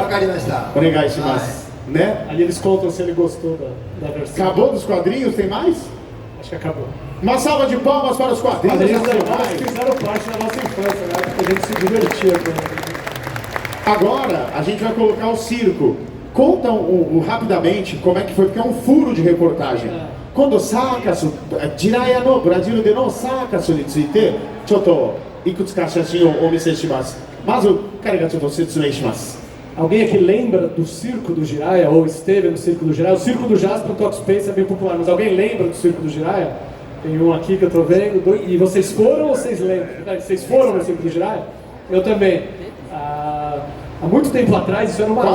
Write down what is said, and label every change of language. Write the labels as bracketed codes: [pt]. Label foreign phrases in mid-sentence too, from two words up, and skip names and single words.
[ja] わかりました。お願いします。ね。 [pt] Ali eles contam se ele gostou da versão. Acabou dos quadrinhos? Tem mais? Acho que acabou. Uma salva de palmas para os quadrinhos Quadrinhos nacionais. fizeram parte da nossa infância, né? Porque a gente se divertia com eles. Agora a gente vai colocar o circo. Conta rapidamente como é que foi, porque é um furo de reportagem. [ja] 今度サーカス、ジライヤのブラジルでのサーカスについてちょっといくつか写真をお見せします。まず彼がちょっと説明します。 [pt] Alguém aqui lembra do circo do Jiraiya ou esteve no circo do Jiraiya? O circo do Jasper Talk Space é bem popular, mas alguém lembra do circo do Jiraiya? Tem um aqui que eu tô vendo, dois. E vocês foram ou vocês lembram? Vocês foram no circo do Jiraiya? Eu também. Há muito tempo atrás, isso era uma